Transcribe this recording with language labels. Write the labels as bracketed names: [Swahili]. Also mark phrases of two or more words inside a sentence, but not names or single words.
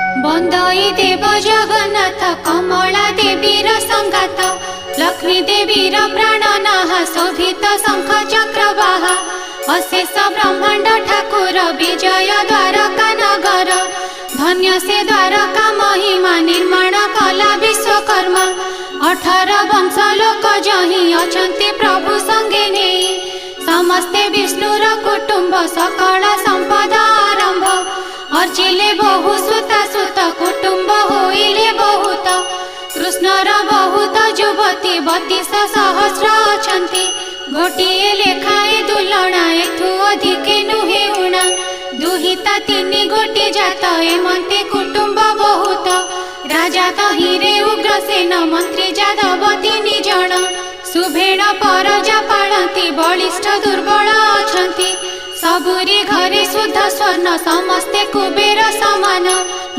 [Odia] ବନ୍ଦଇ ଦେବ ଜଗନ୍ନାଥ କମଳା ଦେବୀର ସଙ୍ଗାତ ଲକ୍ଷ୍ମୀ ଦେବୀର ପ୍ରାଣନାହା ଶୋଭିତ ଶଙ୍ଖ ଚକ୍ରବାହା ଅଶେଷ ବ୍ରହ୍ମାଣ୍ଡ ଠାକୁର ବିଜୟ ଦ୍ୱାରକା ନଗର ଧନ୍ୟ ସେ ଦ୍ୱାରକା ମହିମା ନିର୍ମାଣ କଲା ବିଶ୍ୱକର୍ମା 18 ବଂଶ ଲୋକ ଯହିଁ ଅଛନ୍ତି ପ୍ରଭୁ ସଙ୍ଗେ ନାହିଁ ସମସ୍ତେ ବିଷ୍ଣୁର କୁଟୁମ୍ବ ସକଳ ସମ୍ପଦ ଆରମ୍ଭ ଅର୍ଚ୍ଚିଲେ ବହୁ ସୁତ ସୁତ କୁଟୁମ୍ବ ହୋଇଲେ ବହୁତ କୃଷ୍ଣର ବହୁତ ଯୁବତୀ 32 ସହସ୍ର ଅଛନ୍ତି ଗୋଟିଏ ଲେଖାଏ ଦୁଲଣା ଏଥୁ ଅଧିକେ ନୁହେ ଊଣା ଦୁହିତା 3 ଗୋଟି ଜାତ ଏମନ୍ତେ କୁଟୁମ୍ବ ବହୁତ ରାଜା ତହିଁରେ ଉଗ୍ରସେନ ମନ୍ତ୍ରୀ ଯାଦବ 3 ଜଣ ସୁଭେଣ ପରଜା ପାଳନ୍ତି ବଳିଷ୍ଠ ଦୁର୍ବଳ ଅଛନ୍ତି ସବୁରି ଘରେ ଶୁଦ୍ଧ ସ୍ୱର୍ଣ୍ଣ ସମସ୍ତେ କୁବେର ସମାନ।